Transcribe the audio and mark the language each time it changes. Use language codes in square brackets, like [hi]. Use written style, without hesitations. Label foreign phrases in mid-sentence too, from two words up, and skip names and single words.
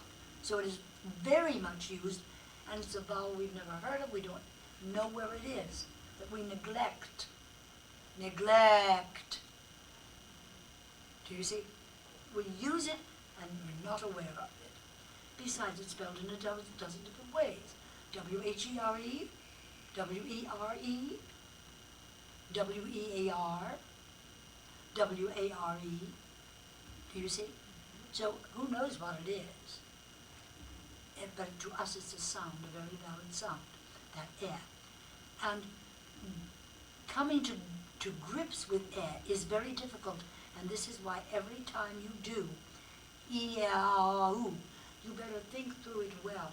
[en] So it is very much used, and it's a vowel we've never heard of, we don't know where it is, that we neglect. Neglect. Do you see? We use it, and we're not aware of it. Besides, it's spelled in a dozen different ways. W-H-E-R-E, W-E-R-E, W-E-A-R, W-A-R-E. Do you see? So who knows what it is? But to us it's a sound, a very valid sound, that air. And coming to grips with air is very difficult, and this is why every time you do E-A-U, you better think through it well.